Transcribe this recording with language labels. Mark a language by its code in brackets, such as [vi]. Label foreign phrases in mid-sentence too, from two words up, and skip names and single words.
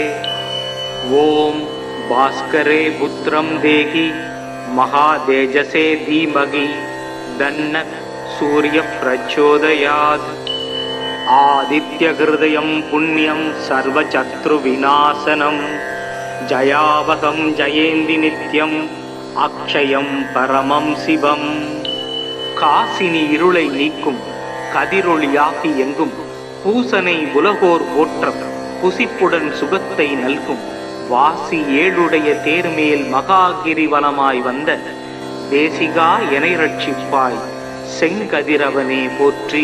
[sa] ओम भास्करे पुत्रं देहि महातेजसे धीमहि तन्नः सूर्य प्रचोदयात्। आदित्यहृदयं पुण्यं सर्वशत्रुविनाशनं जयावहं जयेन्ति नित्यं अक्षयं परमं शिवं। [ta] காசினி இருளை நீக்கும் கதிரொளியாகி எங்கும் பூசனை உலகோர் போற்றம் புசிப்புடன் சுகத்தை நல்கும் வாசி ஏழுடைய தேர்மேல் மகாகிரிவலமாய் வந்த தேசிகா எனை ரட்சிப்பாய் செங்கதிரவனே போற்றி.